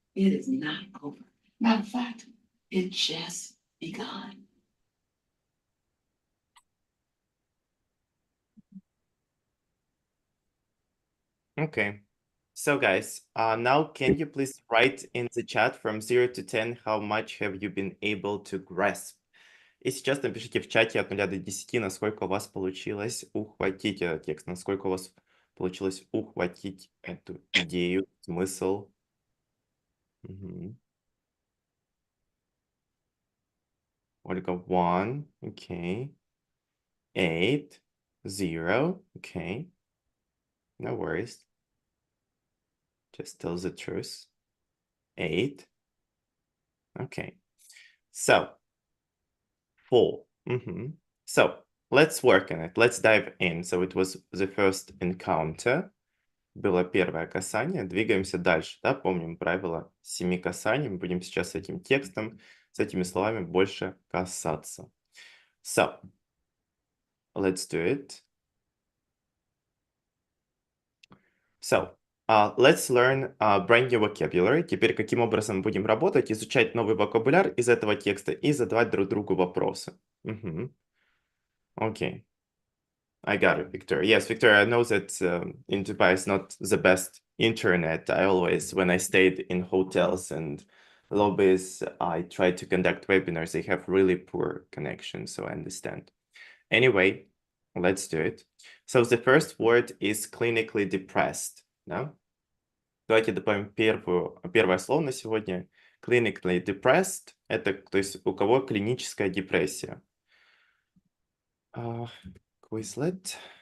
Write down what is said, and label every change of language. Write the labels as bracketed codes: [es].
[en] It is not over. Matter of fact, it just begun. Okay. So guys, now can you please write in the chat from 0 to 10 how much have you been able to grasp? [ru] И сейчас напишите в чате от 0 до 10, насколько у вас получилось ухватить этот текст, насколько у вас получилось ухватить эту идею, смысл. Мгм. [en] Ольга, 1, okay. 8, 0, okay. No worries. Just tell the truth. 8. Okay. So, 4. So, let's work on it. Let's dive in. So, it was the first encounter. [ru] Было первое касание. Двигаемся дальше. Да? Помним правило 7 касаний. Мы будем сейчас с этим текстом, с этими словами больше касаться. [en] So, let's do it. So, let's learn brand new vocabulary. [ru] Теперь каким образом будем работать, изучать новый вокабуляр из этого текста и задавать друг другу вопросы. [en] Okay. I got it, Victoria. Yes, Victoria, I know that in Dubai is not the best internet. I always, when I stayed in hotels and lobbies, I tried to conduct webinars. They have really poor connection, so I understand. Anyway, let's do it. So the first word is clinically depressed. [ru] Да? Давайте добавим первое слово на сегодня. Clinically depressed – это, то есть, у кого клиническая депрессия. [en] Quizlet.